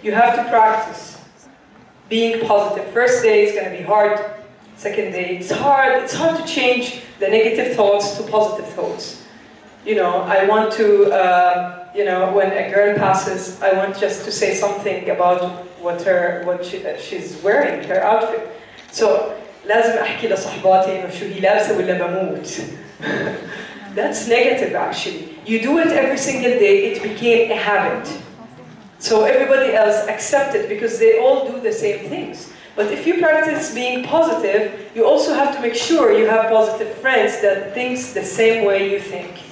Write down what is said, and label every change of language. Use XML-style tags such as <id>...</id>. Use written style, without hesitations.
<en>You have to practice being positive. First day is going to be hard. Second day, it's hard. It's hard to change the negative thoughts to positive thoughts. I want to, when a girl passes, I want just to say something about what she's wearing, her outfit.</en> <ar>So, لازم أحكي لصحباتي إنه شو هي لابسة ولا بموت.</ar> <en>That's negative actually. You do it every single day, it became a habit. So everybody else accepts it because they all do the same things. But if you practice being positive, you also have to make sure you have positive friends that think the same way you think.</en>